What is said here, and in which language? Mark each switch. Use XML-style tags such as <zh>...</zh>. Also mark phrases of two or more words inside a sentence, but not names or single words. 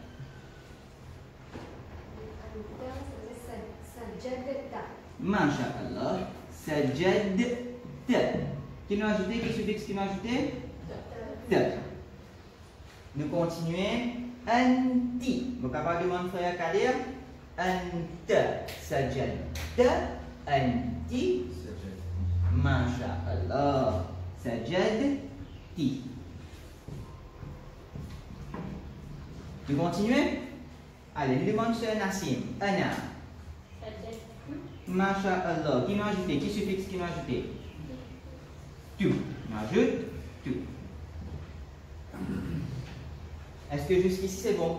<fr>Masha'Allah. Sajada. Qui nous ajouté? Qui suffixe qui nous ajouté? Ta. Nous continuons. Anti. Vous capable de demander frère Kadir?</fr> <ar>أنتَ سجدتَ. أنتِ ما شاء الله.</ar> <fr>Sajadti. Vous continuez? Allez, nous demandons sur Nassim.</fr> <ar>أنا ما شاء الله.</ar> <fr>Qui nous a ajouté? Qui suffixe qui nous a ajouté? Tu. On ajoute tu. Est-ce que jusqu'ici c'est bon?</fr>